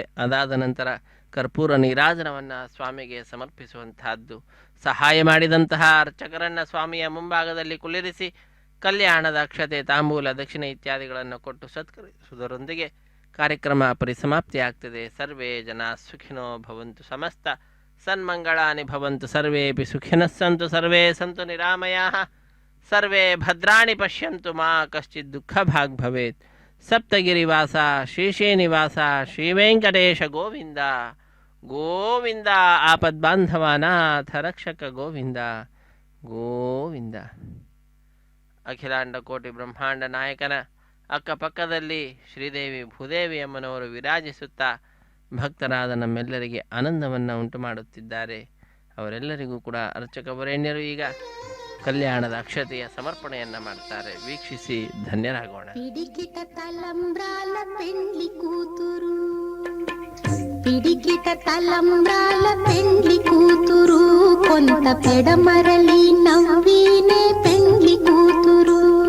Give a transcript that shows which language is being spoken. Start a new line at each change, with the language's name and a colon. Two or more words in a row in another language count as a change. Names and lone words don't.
Kannada: ಅದಾದ ನಂತರ ಕರ್ಪೂರ ನೀರಾಜನವನ್ನು ಸ್ವಾಮಿಗೆ ಸಮರ್ಪಿಸುವಂತಹದ್ದು. ಸಹಾಯ ಮಾಡಿದಂತಹ ಅರ್ಚಕರನ್ನು ಸ್ವಾಮಿಯ ಮುಂಭಾಗದಲ್ಲಿ ಕುಳ್ಳಿರಿಸಿ ಕಲ್ಯಾಣದ ಅಕ್ಷತೆ, ತಾಂಬೂಲ, ದಕ್ಷಿಣೆ ಇತ್ಯಾದಿಗಳನ್ನು ಕೊಟ್ಟು ಸತ್ಕರಿಸುವುದರೊಂದಿಗೆ ಕಾರ್ಯಕ್ರಮ ಪರಿಸಮಾಪ್ತಿಯಾಗ್ತದೆ.
Sanskrit: ಸರ್ವೇ ಜನ ಸುಖಿನೋ ಭವಂತು, ಸಮಸ್ತ ಸನ್ಮಂಗಳಾನಿ ಭವಂತು, ಸರ್ವೇಪಿ ಸುಖಿನಃ ಸಂತು, ಸರ್ವೇ ಸಂತು ನಿರಾಮಯಾಃ, ಸರ್ವೇ ಭದ್ರಾಣಿ ಪಶ್ಯಂತು, ಮಾ ಕಶ್ಚಿತ್ ದುಃಖ ಭಾಗ್ ಭವೇತ್. ಸಪ್ತಗಿರಿವಾಸ ಶ್ರೀಶ್ರೀನಿವಾಸ ಶ್ರೀವೆಂಕಟೇಶ ಗೋವಿಂದ ಗೋವಿಂದ. ಆಪದ್ಬಾಂಧವಾನಾಥ ರಕ್ಷಕ ಗೋವಿಂದ ಗೋವಿಂದ.
Kannada: ಅಖಿಲಾಂಡ ಕೋಟಿ ಬ್ರಹ್ಮಾಂಡ ನಾಯಕನ ಅಕ್ಕಪಕ್ಕದಲ್ಲಿ ಶ್ರೀದೇವಿ ಭೂದೇವಿ ಅಮ್ಮನವರು ವಿರಾಜಿಸುತ್ತಾ ಭಕ್ತರಾದ ನಮ್ಮೆಲ್ಲರಿಗೆ ಆನಂದವನ್ನು ಉಂಟು ಮಾಡುತ್ತಿದ್ದಾರೆ. ಅವರೆಲ್ಲರಿಗೂ ಕೂಡ ಅರ್ಚಕ ವರೇಣ್ಯರು ಈಗ ಕಲ್ಯಾಣದ ಅಕ್ಷತೆಯ ಸಮರ್ಪಣೆಯನ್ನು ಮಾಡ್ತಾರೆ. ವೀಕ್ಷಿಸಿ ಧನ್ಯರಾಗೋಣ.
Telugu: పిడికిట తలంబ్రాల పెండ్లి కూతురు, పిడికిట తలంబ్రాల పెండ్లి కూతురు, కొంత పెడమరలి నవ్వినే పెండ్లి కూతురు.